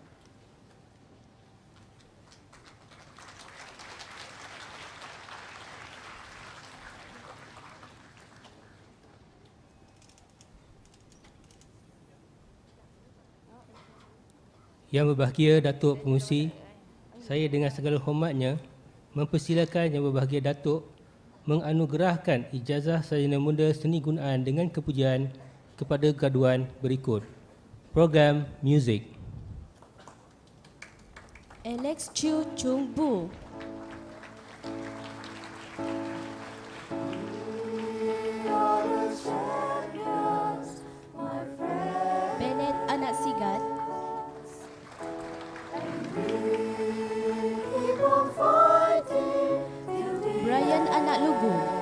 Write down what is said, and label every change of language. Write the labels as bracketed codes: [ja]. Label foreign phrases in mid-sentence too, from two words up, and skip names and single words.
[ms] Yang berbahagia Datuk Pengerusi, saya dengan segala hormatnya mempersilakan Yang berbahagia Datuk menganugerahkan ijazah sarjana muda seni gunaan dengan kepujian kepada graduan berikut. Program Muzik. Alex Chiu Chung Bu. Bennett Anak Sigat. Brian Anak Lugu.